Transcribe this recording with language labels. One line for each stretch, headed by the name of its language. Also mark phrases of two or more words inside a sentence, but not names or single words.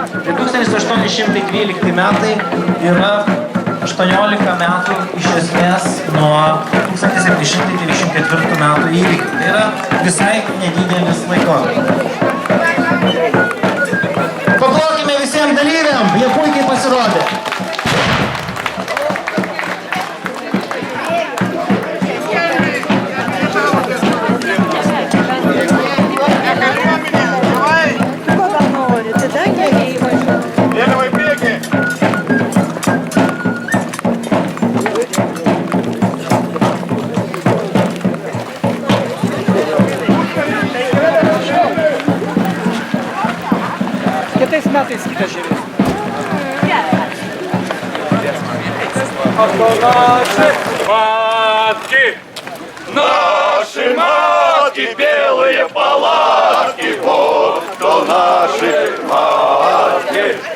Lithuanian: Tai 1812 metai yra 18 metų iš esmės nuo 1794 metų įvykių. Tai yra visai nedidelis laikotarpis. Paplokime visiems dalyviam, jie puikiai pasirodė.
Russian: Левый беги!
Lithuanian: Kitais metais kitą žiūrės.
Russian: Наши матки, белые палатки, вот кто наши матки.